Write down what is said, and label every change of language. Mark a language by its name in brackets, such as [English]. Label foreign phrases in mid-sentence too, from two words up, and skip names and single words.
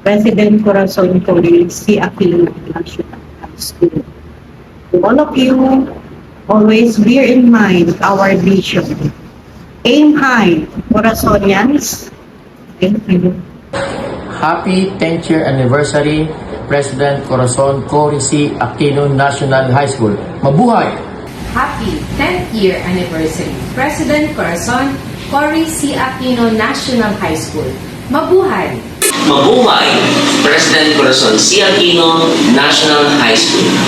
[English] President Corazon Cory C. Aquino National High School. To all of you, always bear in mind our vision. Aim high, Corazonians. Thank you. Happy 10th year anniversary, President Corazon Cory C. Aquino National High School. Mabuhay! Happy 10th year anniversary, President Corazon Cory C. Aquino National High School. Mabuhay! Mabuhay, President Corazon C. Aquino National High School.